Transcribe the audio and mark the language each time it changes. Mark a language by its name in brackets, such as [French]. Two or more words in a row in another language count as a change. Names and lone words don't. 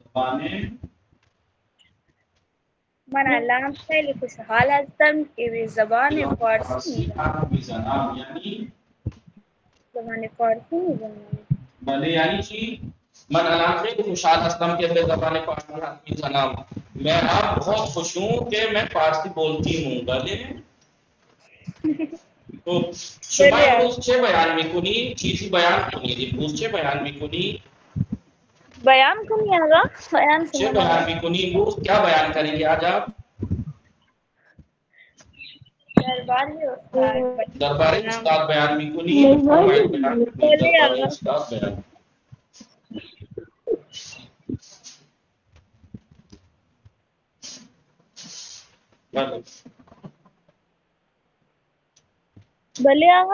[Persian] من الان خیلی خوشحال هستم که به زبان فارسی میزنم. یعنی زبان فارسی میزنم. بله یعنی چی؟ من الان خیلی خوشحال هستم که به زبان فارسی حرف میزنم. [Urdu] میں اب بہت خوش ہوں کہ میں فارسی بولتی ہوں. [Persian] بله تو شما امروز چه بیان میکنی؟ چیزی بیان کنید. امروز چه بیان میکنی؟ بیان کنی آقا. بیان چه کنی بیان میکنی امروز؟ [Urdu] کیا بیان کریں گے آج آپ؟ [Persian] درباری استاد. دربار استاد بیان میکنی؟ دربار استاد بیان. بله آقا.